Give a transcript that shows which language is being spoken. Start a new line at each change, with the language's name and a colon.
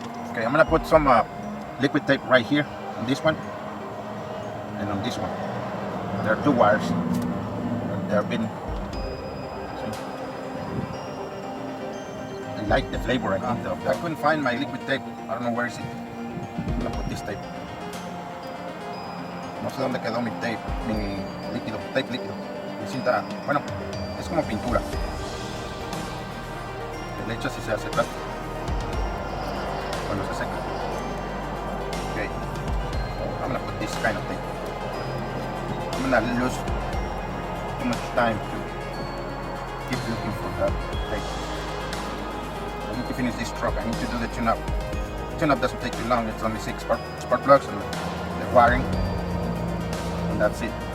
English: Okay, I'm gonna put some liquid tape right here on this one and on this one. There are two wires. They have been. I like the flavor, I think. I couldn't find my liquid tape. I don't know where is it. I'm gonna put this tape.
Spanish: No sé dónde quedó mi tape, mi tape líquido. Mi cinta, bueno, es como pintura. Le echas y se hace plástico cuando se seca.
English: Okay, so I'm gonna put this kind of tape. I'm gonna lose too much time to keep looking for that tape. I need to finish this truck. I need to do the tune-up. Tune-up doesn't take too long. It's only 6 spark plugs and the wiring, and that's it.